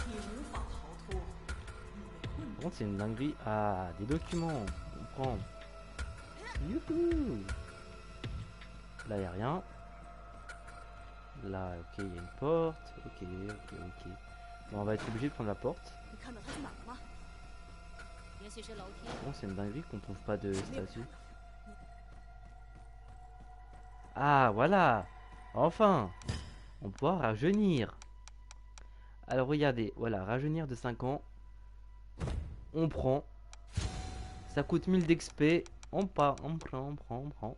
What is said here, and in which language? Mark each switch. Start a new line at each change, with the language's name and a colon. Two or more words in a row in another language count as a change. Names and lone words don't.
French: Par contre c'est une dinguerie. Ah, des documents. On prend. Youhou. Là y a rien. Là ok il y a une porte. Ok. Bon, on va être obligé de prendre la porte.
Chinese: 你看到他去哪儿了吗？也许是楼梯。
French: Bon c'est une dinguerie qu'on trouve pas de statue. Ah voilà. Enfin. On pourra rajeunir. Alors regardez. Voilà rajeunir de 5 ans. On prend. Ça coûte 1000 d'XP. On prend.